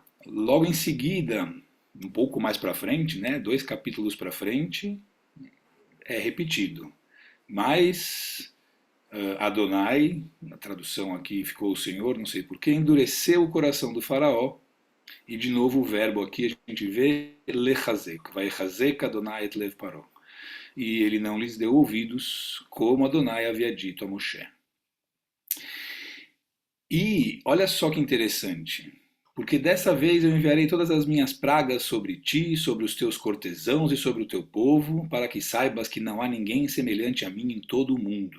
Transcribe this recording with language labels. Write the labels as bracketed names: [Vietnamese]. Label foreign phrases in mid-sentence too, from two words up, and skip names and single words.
[Portuguese] Logo em seguida, um pouco mais para frente, né, 2 capítulos para frente, é repetido. Mas Adonai, na tradução aqui ficou o Senhor, não sei porquê, endureceu o coração do faraó. E de novo o verbo aqui a gente vê lechazek, [Hebrew] ויחזק אדני את לב פרעה. [Portuguese] E ele não lhes deu ouvidos, como Adonai havia dito a Moshe. E olha só que interessante, porque dessa vez eu enviarei todas as minhas pragas sobre ti, sobre os teus cortesãos e sobre o teu povo, para que saibas que não há ninguém semelhante a mim em todo o mundo.